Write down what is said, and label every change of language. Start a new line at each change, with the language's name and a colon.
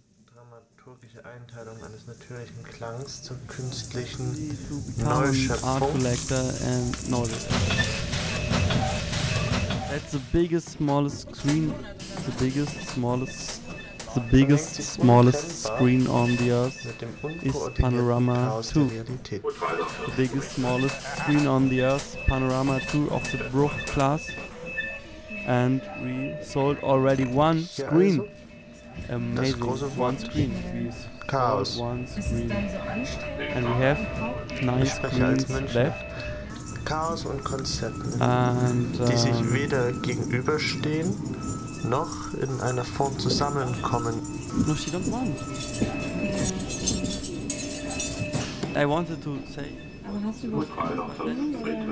German: Dramaturgische Einteilung eines natürlichen Klangs zur künstlichen Neuschöpfung.
English: Art Collector and Knowledge. That's the biggest, smallest screen. The biggest, smallest screen on the earth is Panorama 2. The biggest, smallest screen on the earth, Panorama 2 of the Bruch class. And we sold already one screen. Amazing. One screen. Chaos. One screen. And we have 9 screens left.
German: Chaos und Konzepten, die sich weder gegenüberstehen, noch in einer Form zusammenkommen.
English: No, she don't want. I wanted to say.
German: Aber hast du überhaupt keine Verbindung?